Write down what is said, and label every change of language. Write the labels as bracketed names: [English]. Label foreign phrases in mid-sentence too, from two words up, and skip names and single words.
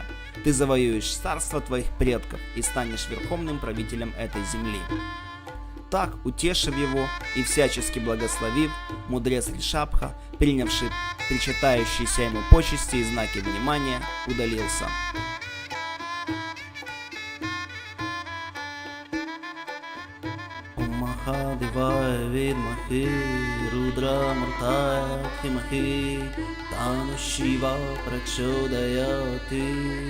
[Russian] Ты завоюешь царство твоих предков и станешь верховным правителем этой земли. Так, утешив его и всячески благословив, мудрец Ришабха, принявший причитающиеся ему почести и знаки внимания, удалился. [Sanskrit] महादेवाय विद्महे, रुद्र मूर्तये धीमहि, तन्नो शिवः प्रचोदयात्.